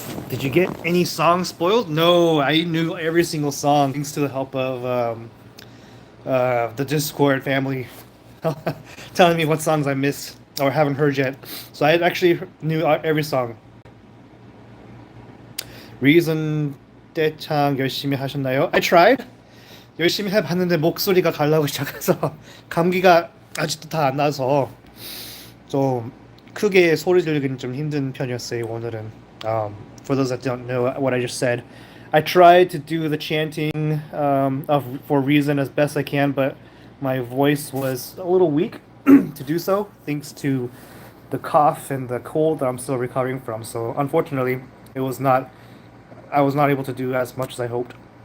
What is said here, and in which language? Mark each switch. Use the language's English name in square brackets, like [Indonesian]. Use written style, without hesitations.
[English] Did you get any songs spoiled? No, I knew every single song thanks to the help of the Discord family telling me what songs I missed or haven't heard yet. So I actually knew every song. [Korean] Reason 떼창 열심히 하셨나요? [English] I tried. [Korean] 열심히 해봤는데 목소리가 갈라고 시작해서 감기가 아직도 다 안 나서 좀 크게 소리 지르기는 좀 힘든 편이었어요 오늘은. [English] For those that don't know what I just said, I tried to do the chanting of for Reason as best I can, but my voice was a little weak to do so, thanks to the cough and the cold that I'm still recovering from. So unfortunately, it was not. I was not able to do as much as I hoped.